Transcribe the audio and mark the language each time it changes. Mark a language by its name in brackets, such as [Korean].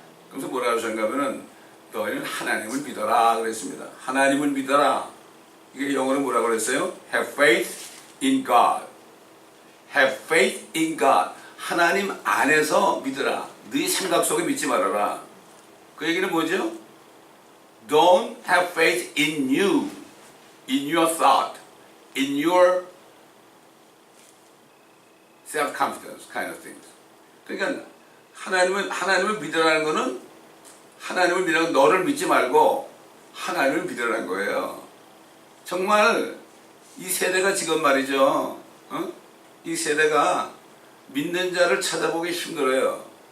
[Korean] 그래서 뭐라고 하셨냐면은 너희는 하나님을 믿어라 그랬습니다. 하나님을 믿어라. 이게 영어로 뭐라고 그랬어요? [English] Have faith in God. Have faith in God. [Korean] 하나님 안에서 믿어라. 네 생각 속에 믿지 말아라. 그 얘기는 뭐죠? [English] Don't have faith in you, in your thought, in your self-confidence kind of things. [Korean] 그러니까 하나님을 믿으라는 거는 하나님을 믿으라는 너를 믿지 말고 하나님을 믿으라는 거예요. 정말 이 세대가 지금 말이죠. 이 세대가 믿는 자를 찾아보기 힘들어요.